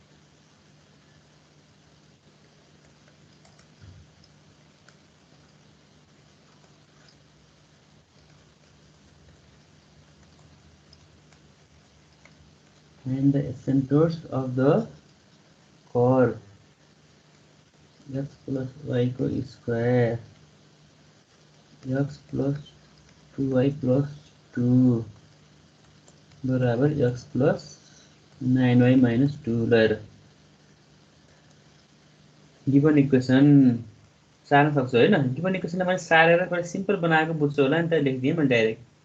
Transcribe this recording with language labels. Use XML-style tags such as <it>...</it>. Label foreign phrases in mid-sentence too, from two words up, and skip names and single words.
<en>and the asymptotes of the curve x plus y को square x plus 2y plus 2</en> <ne>बराबर</ne> <en>x plus 9y minus 2</en> <ne>लिएर</ne> <en>given equation</en> <ne>सार्न सक्छु हैन गिवन इक्वेसनलाई मैले सारेर एउटा सिम्पल बनाएको बुझ्छु होला नि त लेख्दिए मैले डाइरेक्ट</ne>